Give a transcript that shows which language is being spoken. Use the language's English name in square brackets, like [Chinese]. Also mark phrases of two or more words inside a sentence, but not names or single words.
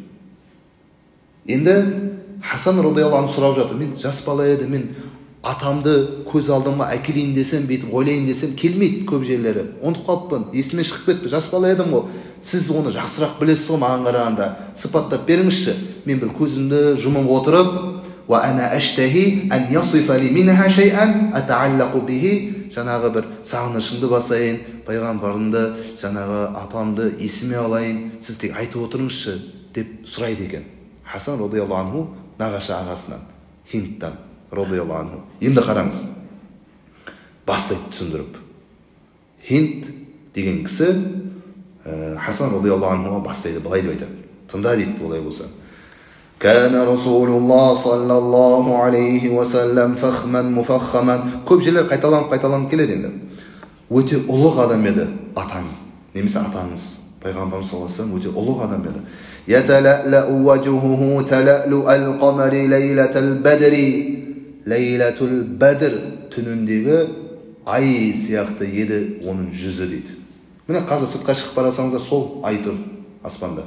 [Kazakh] Енді Хасан [Arabic] رضي الله عنه [Kazakh] сұрап жатыр: "Мен жас бала еді, мен атамды көз алдыма әкелейін десем, бүйтіп ойлайын десем, келмейді көп жерлері. Ұмытып қалыппын, есіме шығып кетті. Жас бала едім ғой. Сіз оны жақсырақ білесіз ғой, маған қарағанда сипаттап беріңізші. Мен бір көзімді жұмып отырып, [Arabic] وأنا أشتهي أن يصف لي منها شيئا أتعلق به", [Kazakh] жаңағы бір сағынышымды басайын, пайғамбарымды, жаңағы атамды есіме алайын, сіз тек айтып отырыңызшы деп сұрайды екен. Хасан [Arabic] رضي الله عنه [Kazakh] нағашы ағасынан, Хиндтан [Arabic] رضي الله عنه. [Kazakh] Енді қараңыз, бастайды түсіндіріп. Хинд деген кісі Хасан [Arabic] رضي الله عنه [Kazakh] бастайды, былай деп айтады: "Тыңда" дейді, "олай болса. [Arabic] كان رسول الله صلى الله عليه وسلم فخما مفخما". [Kazakh] Көп жерлер қайталанып келеді енді. Өте ұлық адам еді атаң, немесе атаңыз. Пайғамбарымыз [Arabic] صلى الله عليه وسلم [Kazakh] өте ұлық адам еді. [Arabic] يتلألأ وجهه تلألؤ القمر ليلة البدر. ليلة البدر [Kazakh] түніндегі ай сияқты еді оның жүзі дейді. Міне қазір сыртқа шығып барасаңыздар, сол ай тұр аспанда.